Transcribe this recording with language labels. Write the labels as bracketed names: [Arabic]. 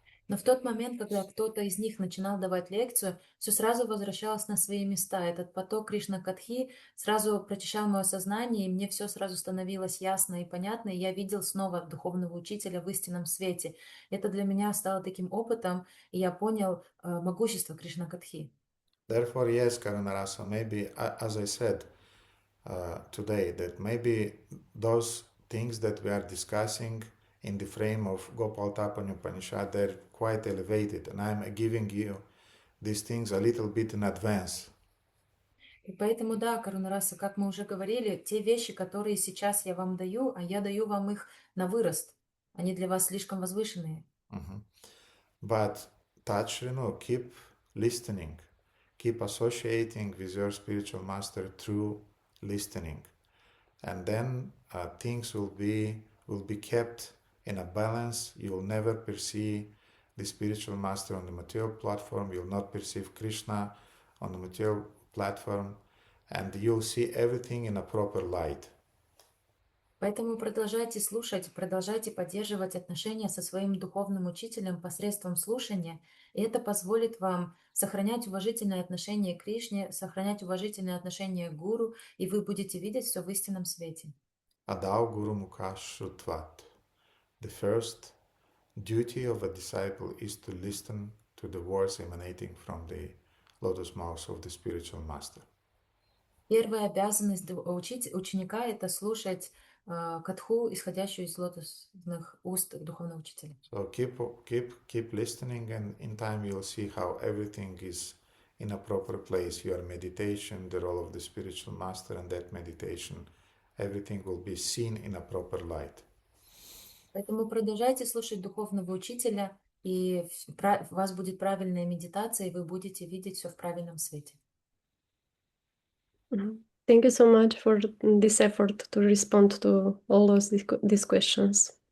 [Russian] Но в тот момент, когда кто-то из них начинал давать лекцию, все сразу возвращалось на свои места. Этот поток Кришна-катхи сразу прочищал мое сознание, и мне все сразу становилось ясно и понятно, и я видел снова духовного учителя в истинном свете. Это для меня стало таким опытом, и я понял могущество Кришна-катхи. [English] Therefore, yes, Karunarasa, maybe, as I said today, that maybe those things that we are discussing in the frame of Gopal Tapani Upanishad, they're quite elevated, and I'm giving you these things a little bit in advance. [Russian] И поэтому, да, Карунараса, как мы уже говорили, те вещи, которые сейчас я вам даю, а я даю вам их на вырост, они для вас слишком возвышенные. [English] But touch, keep listening, keep associating with your spiritual master through listening, and then things will be kept in a balance. You will never perceive the spiritual master on the material platform. You will not perceive Krishna on the material platform, and you'll see everything in a proper light. [Russian] Поэтому продолжайте слушать, продолжайте поддерживать отношения со своим духовным учителем посредством слушания, и это позволит вам сохранять уважительное отношение к Кришне, сохранять уважительное отношение к гуру, и вы будете видеть все в истинном свете. [Sanskrit] Adau Guru Mukha Shrutvat. [English] The first duty of a disciple is to listen to the words emanating from the lotus mouth of the spiritual master. [Russian] Первая обязанность ученика – это слушать катху, исходящую из лотосных уст духовного учителя. [English] So keep listening, and in time you'll see how everything is in a proper place. Your meditation, the role of the spiritual master, and that meditation, everything will be seen in a proper light. [Russian] Поэтому продолжайте слушать духовного учителя, и у вас будет правильная медитация, и вы будете видеть все в правильном свете. [English] Thank you so much for this effort to respond to all these questions.